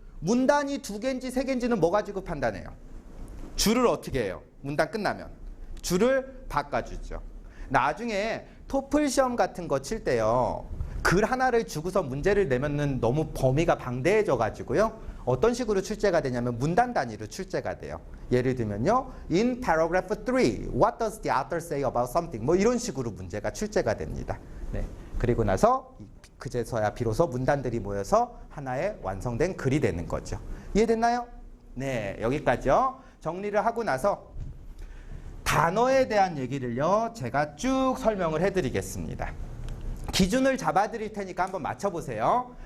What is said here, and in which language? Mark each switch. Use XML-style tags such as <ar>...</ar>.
<ko>문단이 두 개인지 세 개인지는 뭐 가지고 판단해요? 줄을 어떻게 해요? 문단 끝나면 줄을 바꿔주죠. 나중에 토플 시험 같은 거 칠 때요. 글 하나를 주고서 문제를 내면은 너무 범위가 방대해져 가지고요. 어떤 식으로 출제가 되냐면 문단 단위로 출제가 돼요. 예를 들면요.</ko> <en>In paragraph 3, what does the author say about something?</en> <ko>뭐 이런 식으로 문제가 출제가 됩니다. 네. 그리고 나서 그제서야 비로소 문단들이 모여서 하나의 완성된 글이 되는 거죠. 이해됐나요? 네, 여기까지요. 정리를 하고 나서 단어에 대한 얘기를요. 제가 쭉 설명을 해드리겠습니다. 기준을 잡아드릴 테니까 한번 맞춰보세요.</ko>